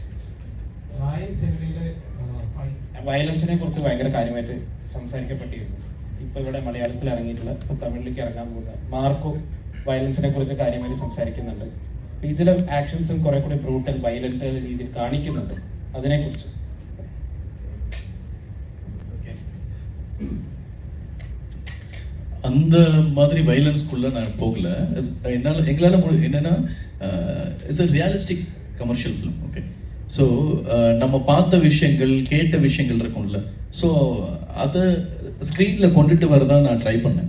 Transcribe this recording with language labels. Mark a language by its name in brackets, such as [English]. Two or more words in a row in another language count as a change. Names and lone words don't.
[Malayalam] വയലൻസിനെ കുറിച്ച് ഭയങ്കര കാര്യമായിട്ട് സംസാരിക്കപ്പെട്ടിരുന്നു. ഇപ്പൊ ഇവിടെ മലയാളത്തിൽ ഇറങ്ങിയിട്ടുള്ള, ഇപ്പൊ തമിഴിലേക്ക് ഇറങ്ങാൻ പോകുന്ന മാർക്കോ വയലൻസിനെ കുറിച്ച് കാര്യമായിട്ട് സംസാരിക്കുന്നുണ്ട്. ഇതിലെ ആക്ഷൻസും കുറെ കൂടി [English] brutal violent [Malayalam] രീതിയിൽ കാണിക്കുന്നുണ്ട്. അതിനെക്കുറിച്ച് [Tamil] அந்த மாதிரி வயலன்ஸ்குள்ள நான் போகல. எங்களால் என்னன்னா [English] it's a realistic commercial film. okay, so [Tamil] நம்ம பார்த்த விஷயங்கள் கேட்ட விஷயங்கள் இருக்கும்ல, ஸோ அதை ஸ்க்ரீனில் கொண்டுட்டு வரதான் நான் ட்ரை பண்ணேன்.